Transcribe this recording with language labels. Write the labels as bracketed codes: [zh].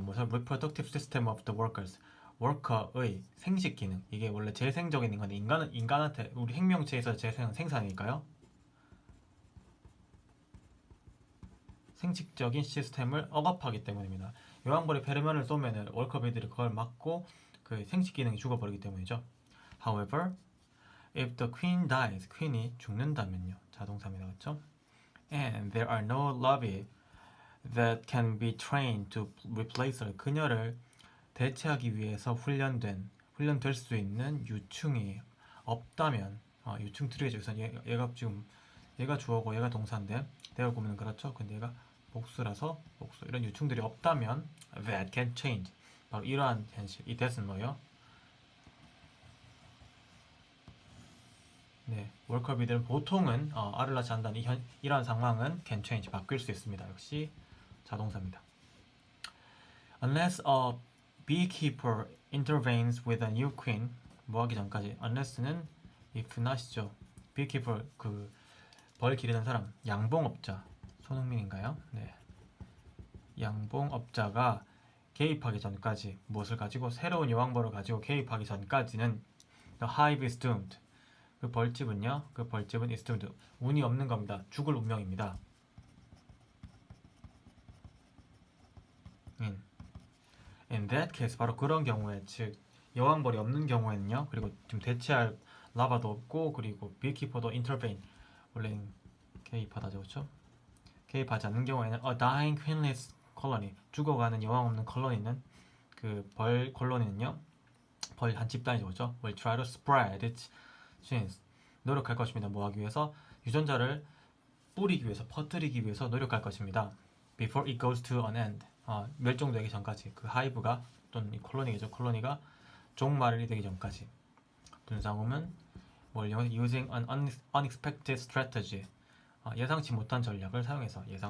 [en] 무슨 reproductive system of the workers, [ko] 워커의 생식 기능. 이게 원래 재생적인 건데 인간한테 우리 생명체에서 생산이니까요. 생식적인 시스템을 억압하기 때문입니다. 여왕벌이 페로몬을 쏘면은 워커비들이 그걸 막고 그 생식 기능이 죽어버리기 때문이죠. [en] However, if the queen dies, [ko] 퀸이 죽는다면요. 자동사입니다. 그렇죠? [en] And there are no larvae that can be trained to replace her. [ko] 그녀를 대체하기 위해서 훈련될 수 있는 유충이 없다면, 유충 트리에서 얘가 주어고 얘가 동사인데 대어 보면 그렇죠. 근데 얘가 복수라서 복수. 이런 유충들이 없다면 [en] that can change. [ko] 바로 이러한 현실. 이 that은 뭐예요? 네, 월커비들은 보통은 알을 낳지 않는다는 이러한 상황은 [en] can change. [ko] 바뀔 수 있습니다. 역시 자동사입니다. [en] Unless a beekeeper intervenes with a new queen. [ko] 뭐하기 전까지. unless는 if not이죠. beekeeper 벌 기르는 사람, 양봉업자. 손흥민인가요? 네. 양봉업자가 개입하기 전까지 무엇을 가지고 새로운 여왕벌을 가지고 개입하기 전까지는 [en] the hive is doomed. [ko] 그 벌집은 [en] is doomed. [ko] 운이 없는 겁니다. 죽을 운명입니다. [en] In that case, [ko] 바로 그런 경우에, 즉 여왕벌이 없는 경우에는요. 그리고 지금 대체할 라바도 없고, 그리고 beekeeper도 intervene. 원래 개입하다죠, 그렇죠? 개입하지 않는 경우에는 [en] a dying queenless colony, [ko] 죽어가는 여왕 없는 콜로니는 그 벌 콜로니는요, 벌 한 집단이죠, 그렇죠? [en] will try to spread its genes. [ko] 노력할 것입니다. 뭐 하기 위해서? 유전자를 뿌리기 위해서, 퍼뜨리기 위해서 노력할 것입니다. [en] Before it goes to an end. [ko] 멸종되기 전까지. 그 하이브가 또는 이 콜로니겠죠. 콜로니가 종말이 되기 전까지. 분상음은 뭘 [en] using an unexpected strategy. [ko] 예상치 못한 전략을 사용해서.